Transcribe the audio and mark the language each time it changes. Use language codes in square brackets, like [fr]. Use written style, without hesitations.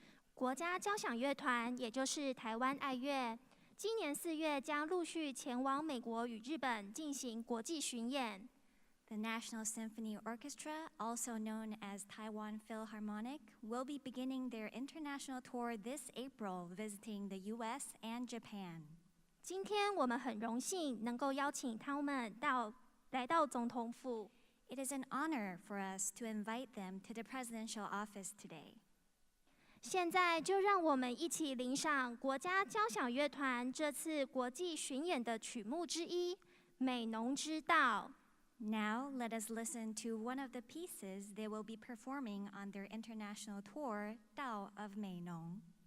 [zh] 「国家交响乐团，也就是台湾爱乐，今年4月将陆续前往美国与日本进行国际巡演。 [en] The National Symphony Orchestra, also known as Taiwan Philharmonic, will be beginning their international tour this April, visiting the U.S. and Japan. [zh] 今天我们很荣幸能够邀请他们来到总统府。 [en] It is an honor for us to invite them to the presidential office today. [zh] 现在就让我们一起聆赏国家交响乐团这次国际巡演的曲目之一《美浓之道》。 [en] Now let us listen to one of the pieces they will be performing on their international tour, Dao of Meinong.